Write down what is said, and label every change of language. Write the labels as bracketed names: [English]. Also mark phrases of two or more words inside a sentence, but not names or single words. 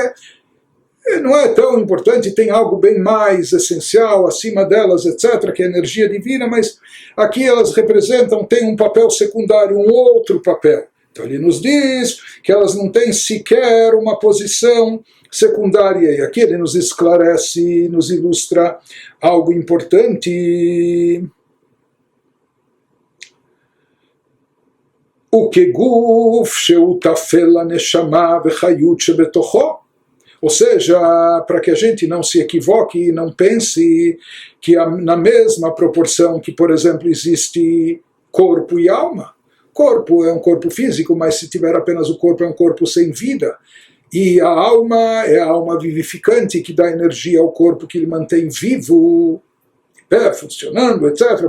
[Portuguese] Não é tão importante, tem algo bem mais essencial acima delas, etc., que é a energia divina, mas aqui elas representam, têm um papel secundário, um outro papel. Então ele nos diz que elas não têm sequer uma posição secundária, e aqui ele nos esclarece, nos ilustra algo importante. O que [Hebrew] גוף שהוא טפל הנשמה והחיות שבתוכו. [Portuguese] Ou seja, para que a gente não se equivoque e não pense que na mesma proporção que, por exemplo, existe corpo e alma. Corpo é um corpo físico, mas se tiver apenas o corpo, é um corpo sem vida. E a alma é a alma vivificante que dá energia ao corpo, que lhe mantém vivo, pé, funcionando, etc.